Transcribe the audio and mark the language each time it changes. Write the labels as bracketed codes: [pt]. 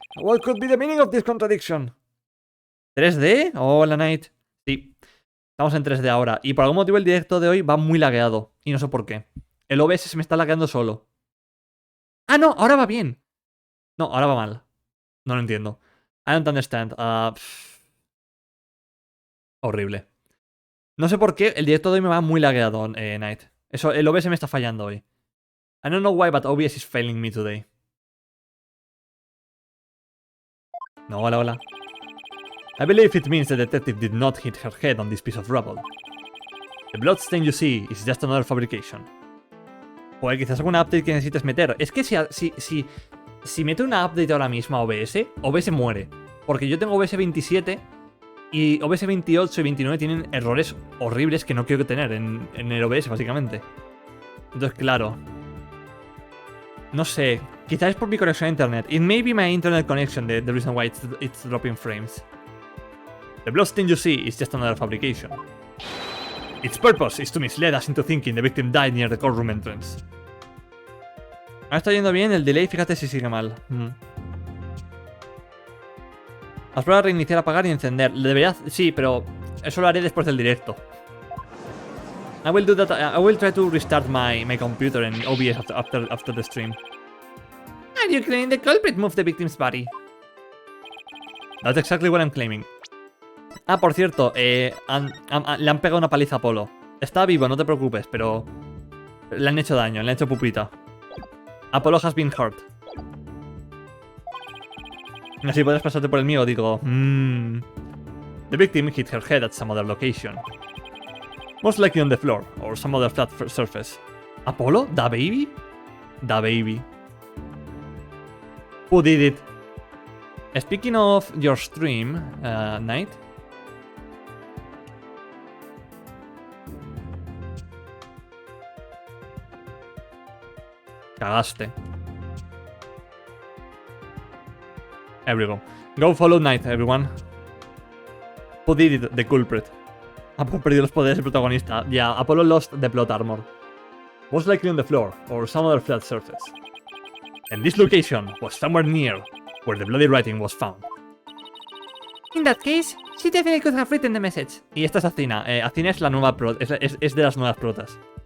[en] What could be the meaning of this contradiction? [es] ¿3D? Hola, Night. Sí, estamos en 3D ahora. Y por algún motivo el directo de hoy va muy lagueado. Y no sé por qué. El OBS se me está lagueando solo. Ah, no, ahora va bien. No, ahora va mal. No lo entiendo. [en] I don't understand. [es] Horrible. No sé por qué el directo de hoy me va muy lagueado, Night. Eso, el OBS me está fallando hoy. [en] I don't know why, but OBS is failing me today. [es] No, hola, hola. [en] I believe it means the detective did not hit her head on this piece of rubble. The bloodstain you see is just another fabrication. [es] Joder, quizás alguna update que necesites meter. Es que si meto una update ahora mismo a OBS, OBS muere. Porque yo tengo OBS 27 y OBS 28 y 29 tienen errores horribles que no quiero tener en el OBS, básicamente. Entonces, claro. No sé. Quizás es por mi conexión a internet. [en] It may be my internet connection, the reason why it's dropping frames. The bloodstain you see is just another fabrication. Its purpose is to mislead us into thinking the victim died near the courtroom entrance. [es] Ahora está yendo bien el delay, fíjate si sigue mal. Has probado reiniciar, apagar y encender. Debería... Sí, pero eso lo haré después del directo. [en] I will do that. I will try to restart my computer and OBS after the stream. Are you claiming the culprit moved the victim's body? That's exactly what I'm claiming. [es] Ah, por cierto, le han pegado una paliza a Apolo. Está vivo, no te preocupes, pero le han hecho daño, le han hecho pupita. [en] Apolo has been hurt. [es] Así puedes pasarte por el mío, digo. [en] The victim hit her head at some other location. Most likely on the floor, or some other flat surface. Apolo? Da baby? Da baby. Who did it? Speaking of your stream, Night. [es] Cagaste. [en] There we go. Go follow Night, everyone. Who did it? The culprit. [es] Apolo perdió los poderes del protagonista. [en] Yeah, Apolo lost the plot armor. Most likely on the floor, or some other flat surface. And this location was somewhere near where the bloody writing was found. In that case, she definitely could have written the message. [es] Y esta es Acina. Acina es la nueva es de las nuevas protas.